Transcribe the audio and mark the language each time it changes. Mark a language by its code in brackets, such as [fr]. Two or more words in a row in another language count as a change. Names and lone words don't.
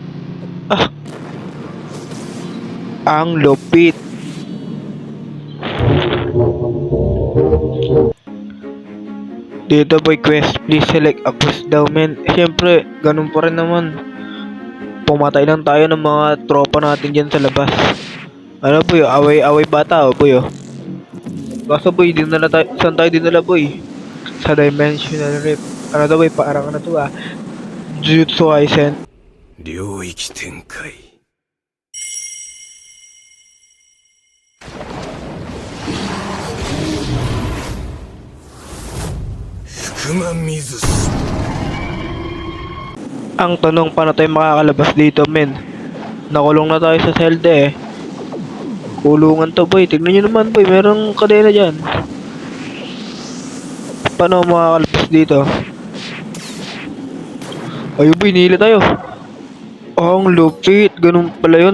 [tl] Ang lupit. Dito boy, quest, [en] please select a quest [tl] daw, men. Siyempre, ganun pa rin naman. Pumatay lang tayo ng mga tropa natin dyan sa labas. Ano boy, away bata, oh boy, oh. Kaso boy, dinala tayo, saan tayo dinala boy? Sa Dimensional Rift. Ano daw boy, parang ano to ah, Jujutsu Kaisen. [ja] 領域展開 福間水す [tl] Ang tanong, paano tayo makakalabas dito, men? Nakulong na tayo sa Zelda eh. Kulungan to boy, tignan nyo naman boy, merong kadena dyan. Paano makakalabas dito? Ayun boy, nila tayo. Oh, ang lupit. Ganun pala yun.